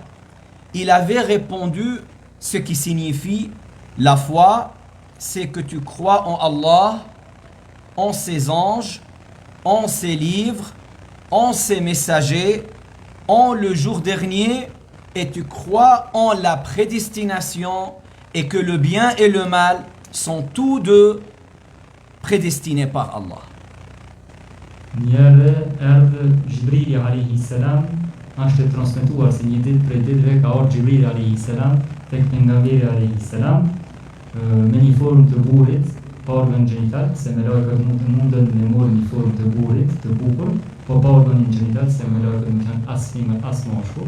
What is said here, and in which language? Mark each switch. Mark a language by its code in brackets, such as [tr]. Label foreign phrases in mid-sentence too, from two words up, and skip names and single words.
[fr] Il avait répondu ce qui signifie la foi, c'est que tu crois en Allah, en ses anges, en ses livres, en ses messagers, en le jour dernier, et tu crois en la prédestination et que le bien et le mal sont tous deux prédestinés par Allah. [sq] Njëherë erdhë Gjibrili [ar] عليه السلام, [sq] është transmetuar se një ditë prej ditëve ka ardhur Gjibrili [ar] عليه السلام [sq] tek pejgamberi [ar] عليه السلام [sq] me një formë të burrit, pa organ gjenital, se me lajket mundën me marrë një formë të burrit, të bukur, po pa organ gjenital, se me lajket nuk kanë as femër as mashkull.